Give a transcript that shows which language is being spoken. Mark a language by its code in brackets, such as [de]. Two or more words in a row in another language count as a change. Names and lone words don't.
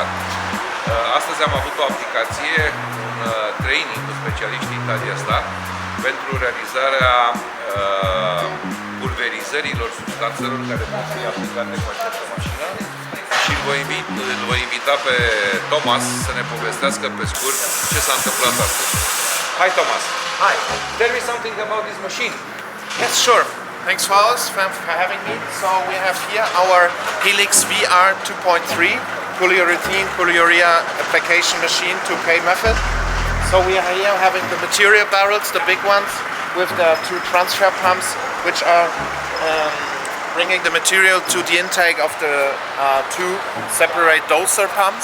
[ro] Astăzi am avut o aplicație, un training cu specialiștii Italia Star pentru realizarea pulverizărilor substanțelor care pot fi aplicate cu această mașină și îl voi invita pe Thomas să ne povestească pe scurt ce s-a întâmplat astăzi. [en] Hi Thomas. Hi. Tell me something about this machine. Yes, sure. Thanks for having me. So we have here our Helix VR 2.3 poliurea application machine 2K method. So we are here having the material barrels, the big ones, with the two transfer pumps, which are bringing the material to the intake of the two separate doser pumps.